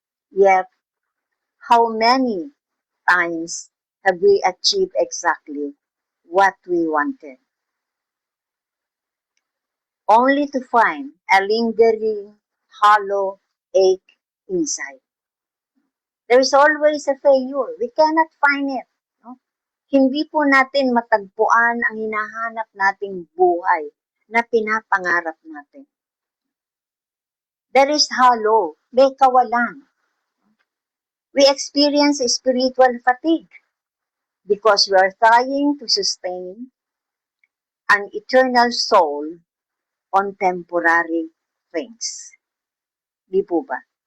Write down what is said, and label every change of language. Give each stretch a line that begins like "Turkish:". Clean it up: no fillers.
English: Yet, how many times have we achieved exactly what we wanted, only to find a lingering, hollow ache inside? There's always a failure. We cannot find it. No?
Filipino: Hindi po natin matagpuan ang hinahanap nating buhay na pinapangarap natin.
English: There is hollow,
Filipino: may kawalan.
English: We experience spiritual fatigue because we are trying to sustain an eternal soul on temporary things.
Filipino: Di po ba?